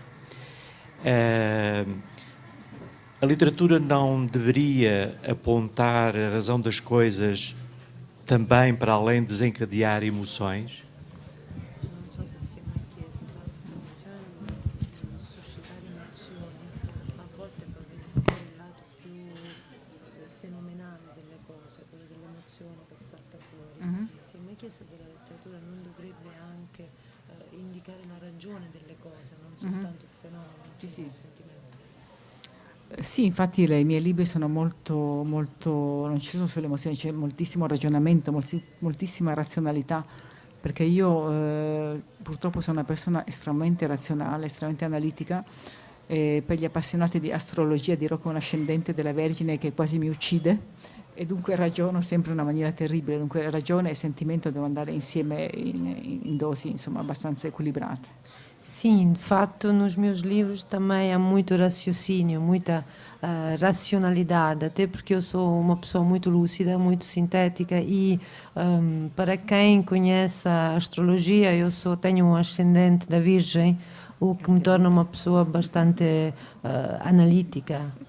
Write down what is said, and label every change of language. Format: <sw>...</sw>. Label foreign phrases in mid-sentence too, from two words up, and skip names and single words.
<pt>A literatura não deveria apontar a razão das coisas também para além de desencadear emoções?</pt> <it>Se la letteratura non dovrebbe anche indicare la ragione delle cose, non soltanto il fenomeno, Sì, sì. il sentimento. Sì, infatti i miei libri sono molto, non ci sono solo emozioni, c'è moltissimo ragionamento, moltissima razionalità, perché io purtroppo sono una persona estremamente razionale, estremamente analitica, e per gli appassionati di astrologia dirò che è un ascendente della Vergine che quasi mi uccide, e dunque ragiono sempre in una maniera terribile, dunque ragione e sentimento devono andare insieme in dosi, insomma, abbastanza equilibrate.</it> <pt>Sim, de facto, nos meus livros também há muito raciocínio, muita racionalidade, até porque eu sou uma pessoa muito lúcida, muito sintética e para quem conhece a astrologia, tenho um ascendente da Virgem, o que me torna uma pessoa bastante analítica.</pt>